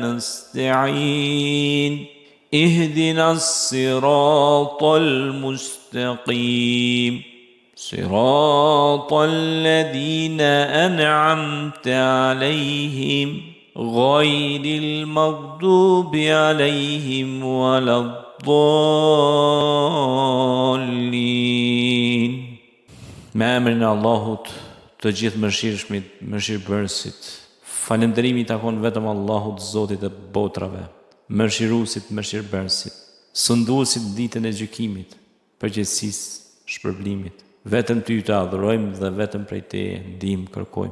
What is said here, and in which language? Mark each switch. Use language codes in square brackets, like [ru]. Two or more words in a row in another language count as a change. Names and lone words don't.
[ar] نستعين اهدنا الصراط المستقيم صراط الذين أنعمت عليهم غير المغضوب عليهم ولا الضالين. [sq] Me emrin e Allahut, të gjithë mëshirshmit, mëshirbërësit. Falënderimi i takon vetëm Allahut, Zotit e botrave, mëshiruesit, mëshirbërësit, sunduesit ditën e gjykimit, përgjegjësisë, shpërblimit. Vetëm ty të adhurojmë dhe vetëm prej teje ndihmë kërkojmë.